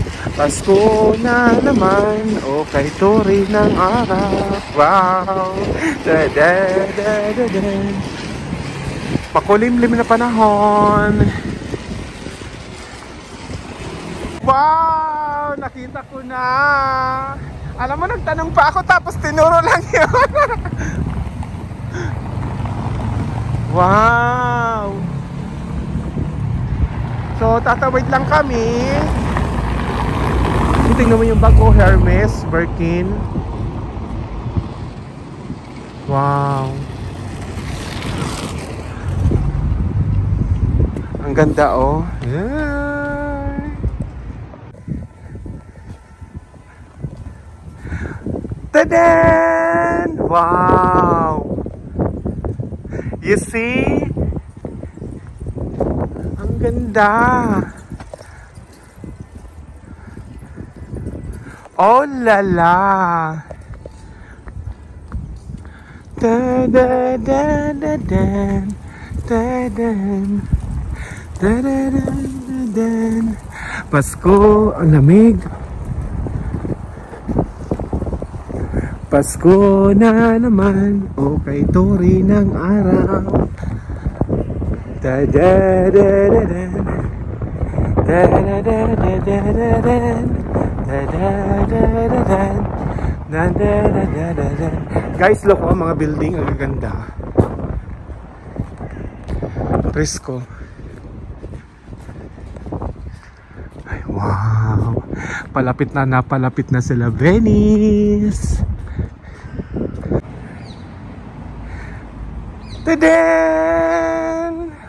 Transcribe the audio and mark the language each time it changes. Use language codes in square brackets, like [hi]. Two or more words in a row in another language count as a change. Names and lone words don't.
[tl] Pasko na naman, o kay turi ng araw. Wow! Da-da-da-da-da. Makulimlim na panahon. Wow! Nakita ko na. Alam mo, nagtanong pa ako tapos tinuro lang yun. Wow! So, tatawid lang kami. Tingnan mo yung bag ko, Hermes, Birkin. Wow! Ang ganda, oh. Yeah. Tadan! [en] Wow! You see? [tl] Ang ganda. Oh la la. Da da da da da da da da da da. Pasko, ang lamig. Pasko na naman, o kay turi ng araw. Da da da da da da da da da da da da. [en] Guys, look, [tl] oh, mga building, ang ganda. Presko. Ay, wow. Palapit na sila Venice. Tadaan!